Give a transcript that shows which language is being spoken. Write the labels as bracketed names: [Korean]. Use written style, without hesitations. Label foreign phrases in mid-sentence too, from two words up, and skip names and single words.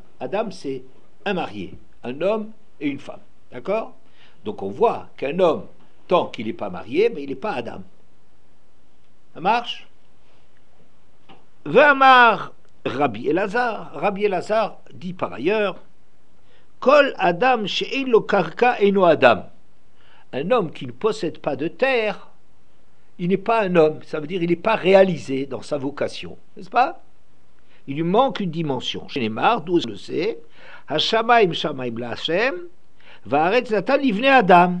[French] Adam, c'est un marié, un homme et une femme. D'accord? Donc on voit qu'un homme, tant qu'il n'est pas marié, mais il n'est pas Adam. Ça marche? [Hebrew] ואמר רבי אלעזר. [French] Rabbi Elazar dit par ailleurs, [Hebrew] כל אדם שאין לו קרקע אינו אדם. [French] Un homme qui ne possède pas de terre, il n'est pas un homme. Ça veut dire qu'il n'est pas réalisé dans sa vocation. N'est-ce pas? Il lui manque une dimension. Chez Neymar, d'où on le sait, [Hebrew] השמים שמים לה', והארץ נתן לבני אדם.